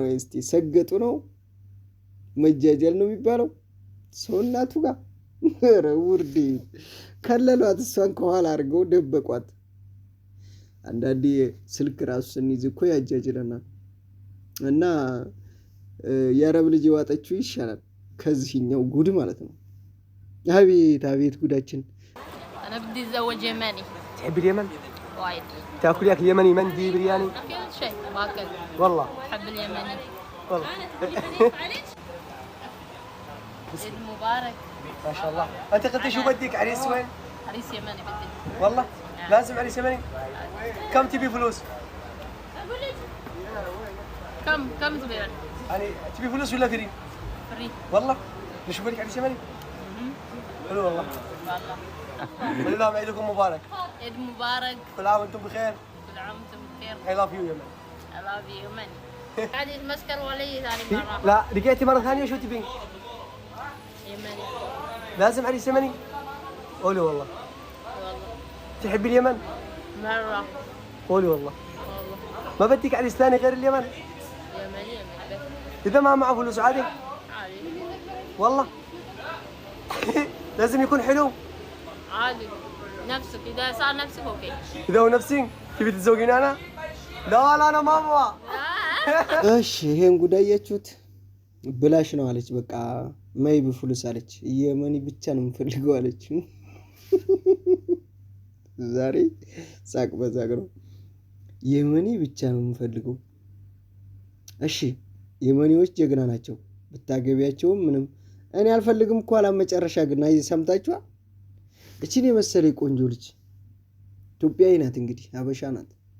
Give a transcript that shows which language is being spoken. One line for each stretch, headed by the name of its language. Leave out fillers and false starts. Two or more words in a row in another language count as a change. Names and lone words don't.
Amharic: እስቲ ሰገጡ ነው መጃጀል ነው የሚባለው ሰው እናቱ ጋር። ኧረ ውርዴ ከለሏት። እሷን ከኋላ አድርገው ደበቋት። አንዳንዴ ስልክ ራሱ ስንይዝ እኮ ያጃጅለናል። እና የአረብ ልጅ የዋጠችው ይሻላል ከዚህኛው ጉድ ማለት ነው። አቤት አቤት ጉዳችን።
Arabic: أنا بدي أتزوج يمني. تحب اليمن؟ وايد. تاكل ياك يمني مندي برياني؟ كل شيء باكل. والله. أحب اليمني. والله. عيد مبارك. ما شاء الله. أنت قلت شو بدك عريس وين؟ عريس يمني بدي. والله؟ لازم عريس يمني؟ كم تبي فلوس؟ كم تبي؟ يعني تبي فلوس ولا فري؟ فري. والله؟ نشوف لك عريس يمني؟ حلو والله. والله. قول لهم عيدكم مبارك. عيد مبارك. كل عام وانتم بخير. كل عام وأنتم بخير.
English: I love you يمن. I love you يمني.
Arabic: قاعد يتمسكر ولي ثاني مرة. لا لقيتي مرة ثانية شو تبين؟ يمني. لازم عريس يمني؟ قولي والله. والله. تحبي اليمن؟ مرة. قولي والله. والله. ما بدك عريس ثاني غير اليمن؟ يمني بس. إذا ما معه فلوس عادي؟ عادي. والله. لازم يكون حلو. عادي. نفسك إذا صار نفسك أوكي. إذا هو نفسي تبي تتزوجين أنا؟ لا أنا ما أبغى.
Amharic: እሺ ይሄን ጉዳያችሁት ብላሽ ነው አለች። በቃ ማይ በፍሉስ አለች። የመኒ ብቻ ነው የምፈልገው አለች። ዛሬ ሳቅ በዛቅ ነው። የመኒ ብቻ ነው የምፈልገው። እሺ የመኒዎች ጀግና ናቸው። ብታገቢያቸው ምንም እኔ አልፈልግም እኮ አላመጨረሻ ግን ሰምታችኋል። እቺን የመሰለ ቆንጆ ልጅ ኢትዮጵያዊ ናት፣ እንግዲህ አበሻ ናት።